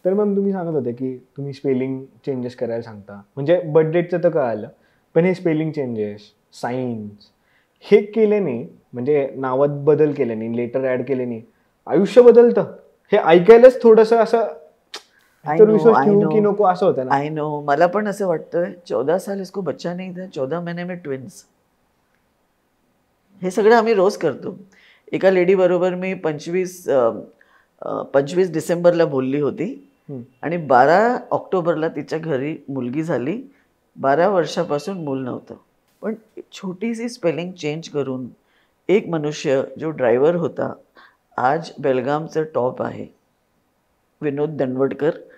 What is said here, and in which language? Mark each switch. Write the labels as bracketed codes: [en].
[mr] तर मॅम, तुम्ही सांगत होते की तुम्ही स्पेलिंग चेंजेस करायला सांगता, म्हणजे बर्थ डेटचं तर कळालं, पण हे स्पेलिंग चेंजेस, सायन्स हे केल्याने, म्हणजे नावात बदल केल्याने, लेटर ॲड केल्याने आयुष्य बदलतं, हे ऐकायलाच थोडंसं असं विश्वास ठेवू की नको असं होतं ना. [en] I know, [mr] मला पण असं वाटतं. [hi] 14 साल इसको बच्चा नहीं था, 14 महीने में ट्विन्स. [mr] हे सगळं आम्ही रोज करतो. एका लेडी बरोबर मी 25 डिसेंबरला बोलली होती आणि 12 ऑक्टोबरला तिच्या घरी मुलगी झाली. 12 वर्षापासून मूल नव्हतं. पण छोटीशी स्पेलिंग चेंज करून एक मनुष्य जो ड्रायव्हर होता, आज बेलगामचं टॉप आहे, विनोद दंडवडकर.